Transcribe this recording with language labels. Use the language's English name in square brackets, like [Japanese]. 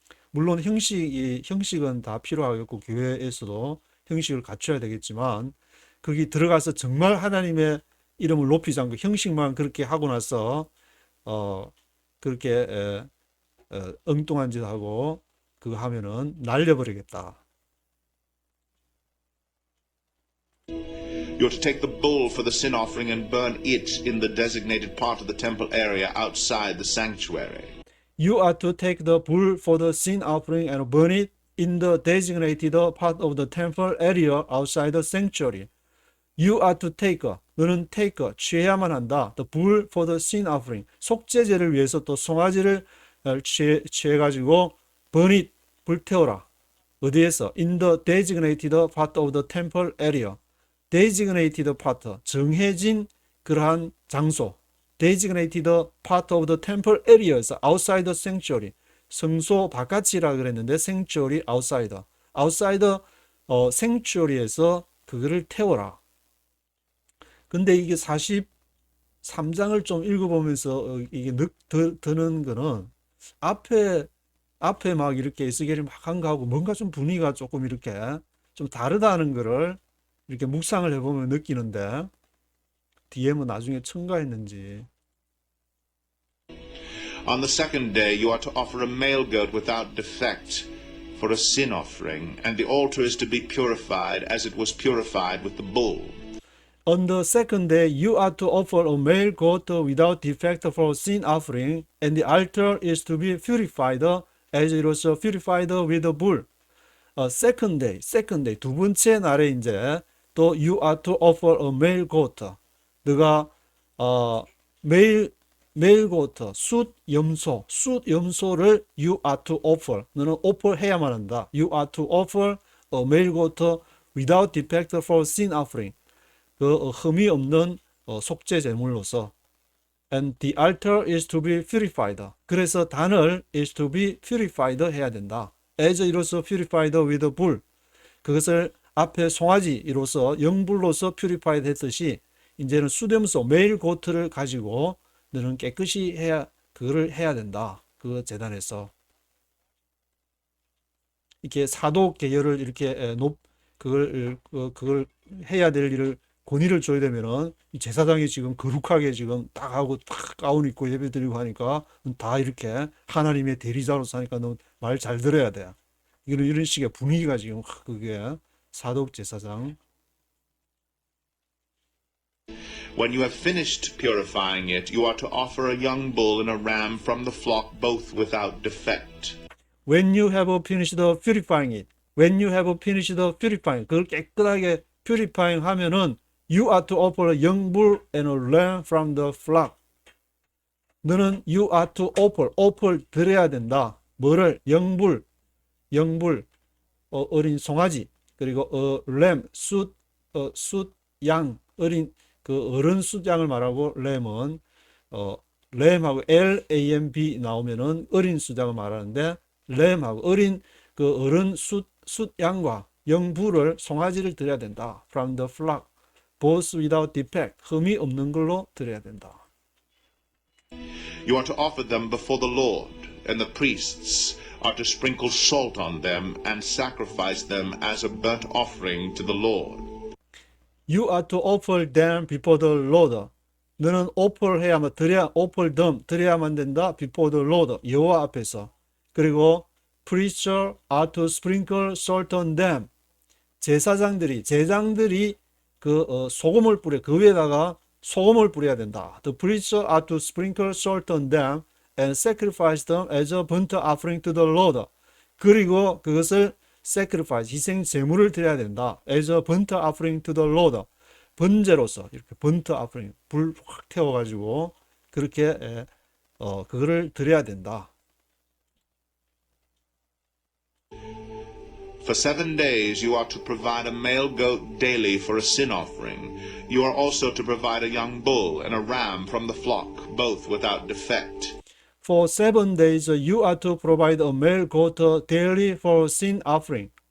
[Korean] 물론 형식은 다 필요하겠고 교회에서도 형식을 갖춰야 되겠지만 거기 들어가서 정말 하나님의 이름을 높이지 않고 형식만 그렇게 하고 나서 그렇게 엉뚱한 짓 하고 그거 하면은 날려버리겠다. [English] You're to take the bull for the sin offering and burn it in the designated part of the temple area outside the sanctuary. You are to take the bull for the sin offering and burn it in the designated part of the temple area outside the sanctuary. You are to take, 너는 take, [Korean] 취해야만 한다. [English] The bull for the sin offering. [Korean] 속죄제를 위해서 또 송아지를 취해가지고 [English] burn it, [Korean] 불태워라. 어디에서? [English] In the designated part of the temple area. designated part, [Korean] 정해진 그러한 장소. [English] designated part of the temple areas outside the sanctuary. [Korean] 성소 바깥이라 그랬는데 sanctuary outside. [English] outside sanctuary [Korean] 에서 그거를 태워라. 근데 이게 43장을 좀 읽어보면서 이게 드는 거는 앞에 앞에 막 이렇게 에스겔이 막 한 거하고 뭔가 좀 분위기가 조금 이렇게 좀 다르다는 거를 이렇게 묵상을 해보면 느끼는데 뒤에 뭐 나중에 첨가했는지. [English] On the second day you are to offer a male goat without defect for a sin offering, and the altar is to be purified as it was purified with the bull. On the second day, you are to offer a male goat without defect for sin offering, and the altar is to be purified as it was purified with the bull. Second day, [Korean] 두 번째 날에 이제 또 [English] you are to offer a male goat. 너가 male goat, [Korean] 숫 염소를 [English] you are to offer. [Korean] 너는 offer 해야만 한다. [English] You are to offer a male goat without defect for sin offering. [Korean] 그 흠이 없는 속죄 제물로서. [English] And the altar is to be purified. [Korean] 그래서 단을 [English] is to be purified [Korean] 해야 된다. [English] As it was purified with a bull. [Korean] 그것을 앞에 송아지로서 영불로서 purified 했듯이 이제는 수렴소 메일 고트를 가지고 너는 깨끗이 해야 그거를 해야 된다. 그 제단에서 이렇게 사독 계열을 이렇게 그걸 해야 될 일을 권위를 줘야 되면은 이 제사장이 지금 거룩하게 지금 딱 하고 딱 가운 입고 예배 드리고 하니까 다 이렇게 하나님의 대리자로서 하니까 너 말 잘 들어야 돼. 이런 식의 분위기가 지금 그게 사독 제사장. [English] When you have finished purifying it, you are to offer a young bull and a ram from the flock, both without defect. When you have finished purifying it. When you have finished purifying. [Korean] 그걸 깨끗하게 [English] purifying 하면은 you are to offer a young bull and a lamb from the flock. 너는 you are to offer [Korean] 드려야 된다. 뭐를? 영불, 어린 송아지, 그리고 lamb, 숫 양, 어린 그 어른 숫양을 말하고 램은 램하고 LAMB 나오면은 어린 숫양을 말하는데 램하고 어린 그 어른 숫양과 영불을 송아지를 드려야 된다. [English] From the flock, both without defect, [Korean] 흠이 없는 걸로 드려야 된다. [English] You are to offer them before the Lord, and the priests are to sprinkle salt on them and sacrifice them as a burnt offering to the Lord. You are to offer them before the Lord. [Korean] 너는 offer 해야만 [English] offer them [Korean] 드려야만 된다. [English] Before the Lord, [Korean] 여호와 앞에서. 그리고 [English] priests are to sprinkle salt on them. [Korean] 제사장들이 소금을 뿌려 그 위에다가 소금을 뿌려야 된다. [English] The priests are to sprinkle salt on them and sacrifice them as a burnt offering to the Lord. [Korean] 그리고 그것을 sacrifice, 희생 제물을 드려야 된다. [English] As a burnt offering to the Lord. [Korean] 번제로서 이렇게 [English] burnt offering, [Korean] 불 확 태워가지고 그렇게 그거를 드려야 된다. [English] For 7 days you are to provide a male goat daily for a sin offering. You are also to provide a young bull and a ram from the flock, both without defect. For 7 days you are to provide a male goat daily for sin offering.